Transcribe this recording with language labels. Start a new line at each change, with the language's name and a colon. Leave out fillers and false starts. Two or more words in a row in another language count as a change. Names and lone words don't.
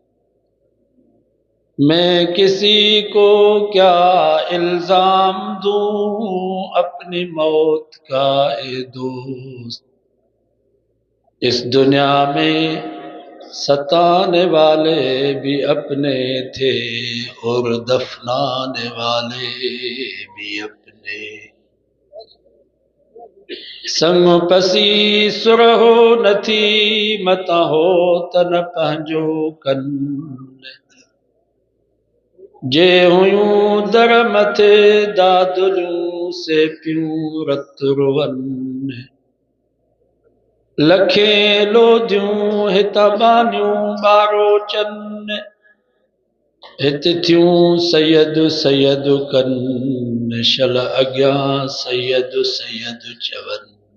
Urdu: میں کسی کو کیا الزام دوں اپنی موت کا اے دوست، اس دنیا میں ستانے والے بھی اپنے تھے اور دفنانے والے بھی اپنے۔
Sindhi: संग पसी सुरहो नथी मता हो तन पंहिंजो कन, जे हुयूं दर मथे दादुलियूं से पियूं रत रुवन, लखें लोधियूं हितबानियूं ॿारो चन, हित थियूं सैयद सैयद कन, शल अॻियां सैयद सैयद चवन।